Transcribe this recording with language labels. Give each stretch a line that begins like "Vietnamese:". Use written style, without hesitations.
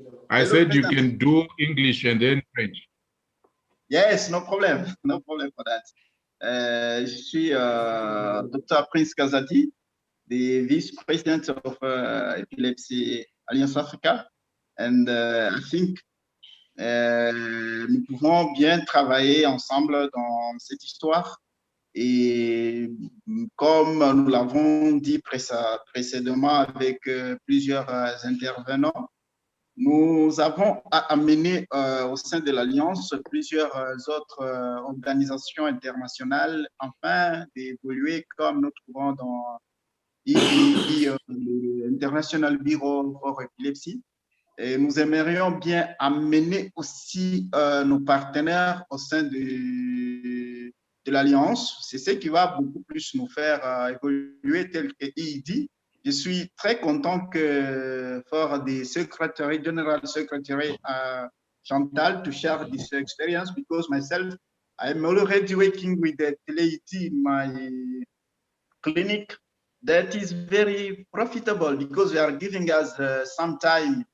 English: I said you can do English and then French. Yes, no problem. No problem for that.
French: Je suis Dr.
English: Prince Kazadi, the Vice President of Epilepsy Alliance Africa. And I think
French: nous pouvons bien travailler ensemble dans cette histoire. Et comme nous l'avons dit précédemment avec plusieurs intervenants, nous avons amené au sein de l'Alliance plusieurs autres organisations internationales afin d'évoluer comme nous trouvons dans l'International Bureau for Epilepsy. Et nous aimerions bien amener aussi nos partenaires au sein des de l'Alliance. C'est ce qui va beaucoup plus nous faire évoluer tel que il dit. Je suis très content que
English: for the Secretary, General Secretary Chantal to share this experience, because myself, I'm already working with the teleity in my clinic. That is very profitable because they are giving us some time.